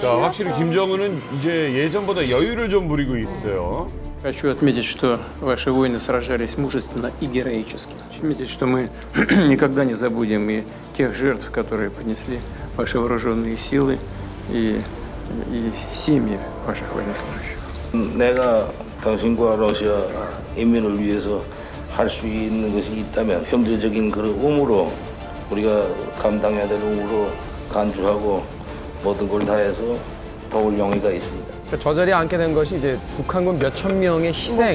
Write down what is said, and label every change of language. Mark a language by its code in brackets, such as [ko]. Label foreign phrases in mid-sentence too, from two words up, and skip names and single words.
[ko] 자, 심했어. 확실히 김정은은 이제 예전보다 여유를 좀 부리고 있어요. [ru] Хочу отметить, что ваши воины сражались мужественно и героически. Хочу отметить, что мы никогда не забудем и тех жертв, которые понесли ваши вооруженные силы и семьи ваших военнослужащих. [ko] 내가 당신과 러시아 인민을 위해서 할 수 있는 것이 있다면 형제적인 그런 의무로 우리가 감당해야 될 의무로 간주하고 모든 걸 다해서 도울 용의가 있습니다. 저 자리에 앉게 된 것이 이제 북한군 몇천 명의 희생,